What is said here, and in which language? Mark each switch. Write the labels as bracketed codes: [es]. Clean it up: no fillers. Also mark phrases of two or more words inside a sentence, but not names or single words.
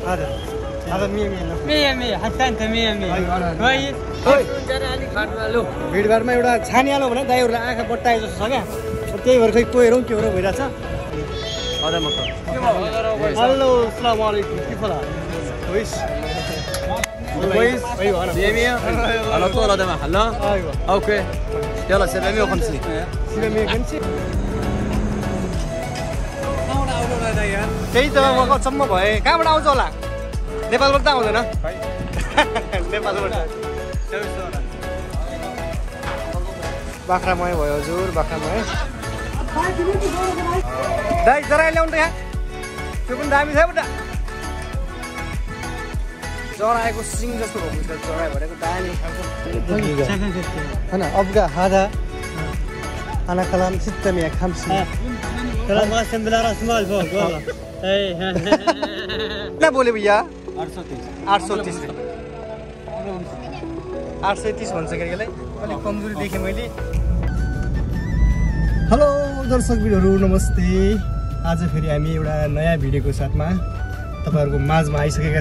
[ar] هذا 100 حتى انت 100 كويس [ne] भिडभाडमा एउटा छानिहाल्यो भने दाइहरूलाई आँखा बट्टाए जस्तो छ क्या त्यही भएर खै कोहीहरू के हो भइरहेछ हेलो [ar] السلام عليكم [ne] के फला كويس [ar] كويس ايوه انا 100 على طول هذا محل ايوه اوكي يلا 750 [ne] 750 त्यही त म अचम्म भए कहाँबाट आउँछ होला नेपालबाट त आउँदैन नेपालबाट बाख्रामय भयो हजुर बाख्रामय दाइ जरा ल्याउनु त यहाँ त्यो पनि दामी छ बुढा जराएको सिङ जस्तो भएको छ जरा भनेको दामी खान्छ [ar] أبغى هذا انا كلام [ne] 650 [ar] كلام قاسم بلا راس مال فوق والله [hi] कितना बोले भैया [ne] 830 830 भन्छ केटीलाई अलिक कमजोरी देखेँ मैले हेलो दर्शकबिरहरू नमस्ते आज फेरि हामी एउटा नयाँ भिडियोको साथमा तपाईहरुको माझमा आइसकेका